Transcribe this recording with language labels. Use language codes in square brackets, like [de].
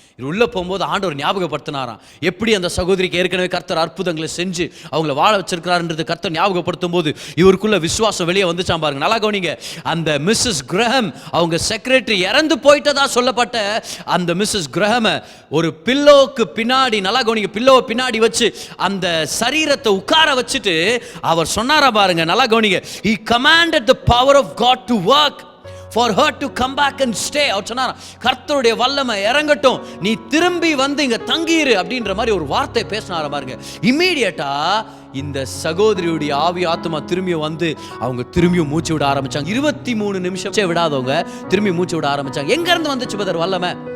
[ta] இவர் உள்ளே போகும்போது ஆண்டவர் ஞாபகப்படுத்தினாராம், எப்படி அந்த சகோதரிக்கு ஏற்கனவே கர்த்தர் அற்புதங்களை செஞ்சு அவங்கள வாழ வச்சிருக்கிறாருன்றது கர்த்தர் ஞாபகப்படுத்தும் போது இவருக்குள்ள விசுவாசம் வெளியே வந்துச்சான் பாருங்க. நல்லா கவனிங்க, அந்த மிஸ்ஸஸ் கிரஹம் அவங்க செக்ரட்டரி இறந்து போயிட்டதா சொல்லப்பட்ட அந்த மிஸ்ஸஸ் கிரஹமை ஒரு பில்லோவுக்கு பின்னாடி, நல்லா கவனிங்க, பில்லோவை பின்னாடி வச்சு அந்த சரீரத்தை உட்கார வச்சுட்டு அவர் சொன்னாரா பாருங்க. நல்லா கவனிங்க, [en] he commanded the power of God to work for her to come back and stay. [ta] அவர் சொன்னார், கர்த்தருடைய வல்லமை இறங்கட்டும், நீ திரும்பி வந்து இங்க தங்கிரு அப்படின்ற மாதிரி ஒரு வார்த்தை பேசினார பாருங்க. இம்மீடியட்டா இந்த சகோதரியுடைய ஆவி ஆத்மா திரும்பி வந்து அவங்க திரும்பியும் மூச்சு விட ஆரம்பிச்சாங்க. 23 நிமிஷம் விடாதவங்க திரும்பி மூச்சு விட ஆரம்பிச்சாங்க. எங்க இருந்து வந்துச்சு பதர் வல்லமை?